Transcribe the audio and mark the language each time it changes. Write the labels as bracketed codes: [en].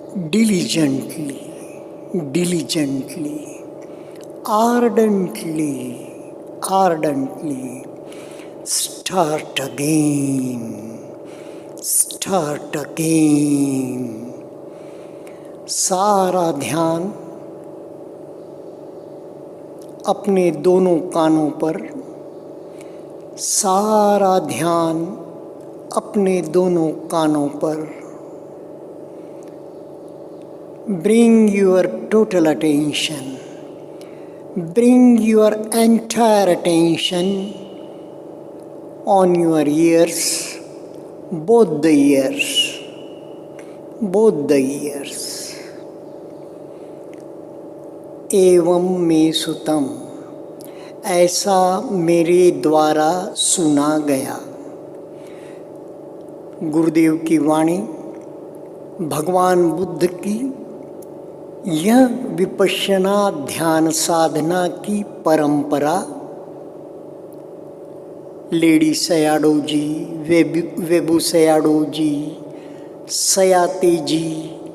[en] diligently, diligently, ardently, ardently, start again, start again. [hi] सारा ध्यान अपने दोनों कानों पर, सारा ध्यान अपने दोनों कानों पर। [en] Bring your total attention, bring your entire attention on your ears, both the ears, both the ears. [pi] एवं में सुतम, [hi] ऐसा मेरे द्वारा सुना गया। गुरुदेव की वाणी, भगवान बुद्ध की यह विपश्यना ध्यान साधना की परंपरा लेडी सयाडो जी, वेबू सयाडो जी, सयाते जी,